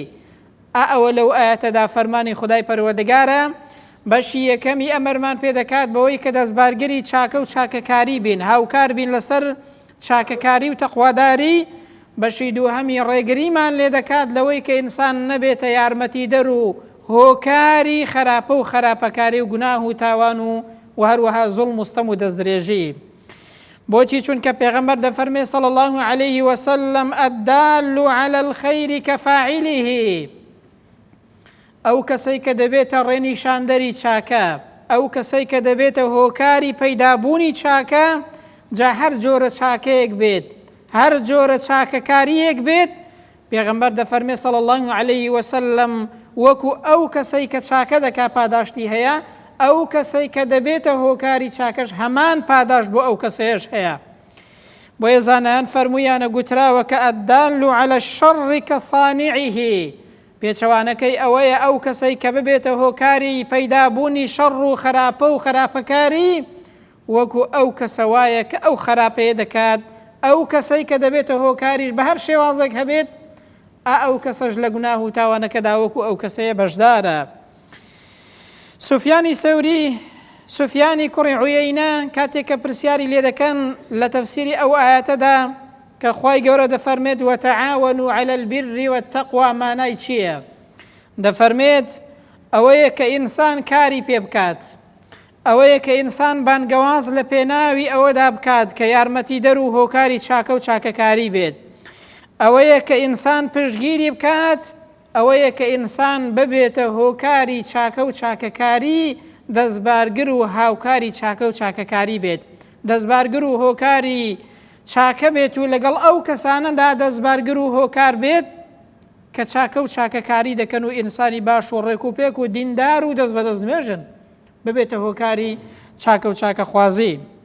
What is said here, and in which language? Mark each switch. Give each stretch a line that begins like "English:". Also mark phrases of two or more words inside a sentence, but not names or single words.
Central Kurdish: ئەوە لەو ئاەتەدا فەرمانی خودای پەروەردگارە بەشی یەکەمی ئەمەرمان پێدەکات بەوەی کە دەستبارگری چاکە و چاکەکاری بین، هاوکار بین لەسەر چاکەکاری و تەقواداری. بەشی دووهەمی ڕێگریمان لێ دەکات لەوەی کە ئینسان نەبێتە یارمەتیدەر و هۆکاری خراپە و خراپەکاری و گوناه و تاوان و هەروەها زوڵم و ستەم و دەستدرێژی. بۆچی چونکە پێغەمبەر دەفەرمێ
Arabic: صلی الله عليه وسلم الدال على الخير كفاعله
Central Kurdish: ئەو کەسەی کە دەبێتە ڕێنیشاندەری چاکە، ئەو کەسەی کە دەبێتە هۆکاری پەیدابوونی چاکە، جا هەر جۆرە چاکەیەک بێت، هەر جۆرە چاکەکاریەک بێت، پێغەمبەر دەفەرمێ
Arabic: صلی الله عليه وسلم
Central Kurdish: وەکو ئەو کەسەی کە چاکە دەکا پاداشتی هەیە، ئەو کەسەی کە دەبێتە هۆکاری چاکەش هەمان پاداش بۆ ئەو کەسەیەش هەیە. بۆیە زانایان فەرموویانە گوتراوە کە
Arabic: الدال على الشر كصانعه،
Central Kurdish: پێچەوانەکەی ئەوەیە ئەو کەسەی کە ببێتە هۆکاری پەیدابوونی شەڕ و خراپە و خراپەکاری، وەکو ئەو کەسە وایە کە ئەو خراپەیە دەکات، ئەو کەسەی کە دەبێتە هۆکاریش بە هەر شێوازێک هەبێت، ئەو کەسەش لە گوناه و تاوانەکەدا وەکو ئەو کەسەیە بەشدارە. سوفیانی سەوری، سوفیانی کوڕی عویەینە کاتێک کە پرسیاری لێ دەکەن لە تەفسیری ئەو ئاەتەدا کە خوای گەورە دەفەرمێت
Arabic: وتعاونوا على البر والتقوى
Central Kurdish: مانای چییە؟ دەفەرمێت ئەوەیە کە ئینسان کاری پێ بکات، ئەوەیە کە ئینسان بانگەواز لە پێناوی ئەوەدا بکات کە یارمەتی دەر و هۆکاری چاکە و چاکەکاری بێت، ئەوەیە کە ئینسان پشتگیری بکات، ئەوەیە کە ئینسان ببێتە هۆکاری چاکە و چاکەکاری، دەستبارگر و هاوکاری چاکە و چاکەکاری بێت، دەستبارگر و هۆکاری چاکە بێت و لەگەڵ ئەو کەسانەدا دەستبارگر و هۆکار بێت کە چاکە و چاکەکاری دەکەن و ئینسانی باش و ڕێک و پێک و دیندار و دەست بەدەست نوێژن، ببێتە هۆکاری چاکە و چاکەخوازی.